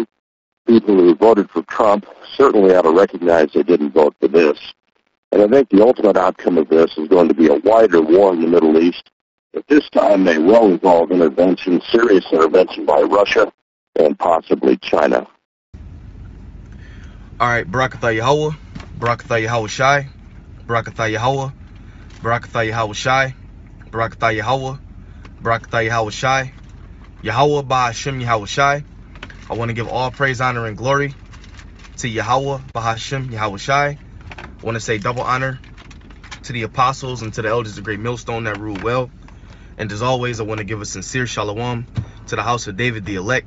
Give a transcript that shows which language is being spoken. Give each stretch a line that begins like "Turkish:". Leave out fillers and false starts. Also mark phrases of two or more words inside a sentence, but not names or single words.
English: People who voted for Trump certainly ought to recognize they didn't vote for this. And I think the ultimate outcome of this is going to be a wider war in the Middle East. But this time may well involve intervention, serious intervention by Russia and possibly China. All right, Barakatha Yahweh, Barakatha Yahweh Shai, Barakatha Yahweh, Barakatha Yahweh Shai, Barakatha Yahweh, Barakatha Yahweh Shai, Yahweh Bahashem Yahweh Shai. I want to give all praise, honor, and glory to Yahweh Bahashem Yahweh Shai. I want to say double honor to the apostles and to the elders of Great Millstone that rule well. And as always, I want to give a sincere shalom to the house of David, the elect.